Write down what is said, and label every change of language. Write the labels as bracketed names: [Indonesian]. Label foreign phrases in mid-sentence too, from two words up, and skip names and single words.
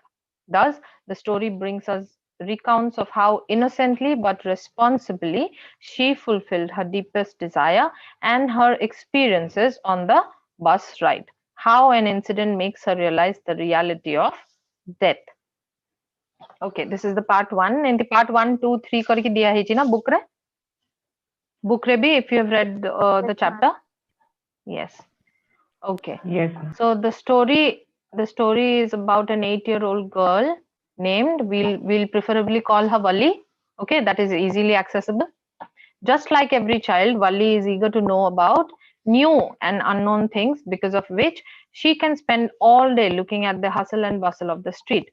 [English] Thus, the story brings us recounts of how innocently but responsibly she fulfilled her deepest desire and her experiences on the bus ride. How an incident makes her realize the reality of death. Okay, this is the part 1. In the part 1, 2, 3 [Odia] କରିକି ଦିଆ ହେଇଛି ନା book ରେ? Book ରେ ବି, [English] if you have read the chapter? Yes. Okay. Yes. So the story is about an 8-year-old girl named, we'll preferably call her Valli. Okay, that is easily accessible. Just like every child, Valli is eager to know about new and unknown things, because of which she can spend all day looking at the hustle and bustle of the street.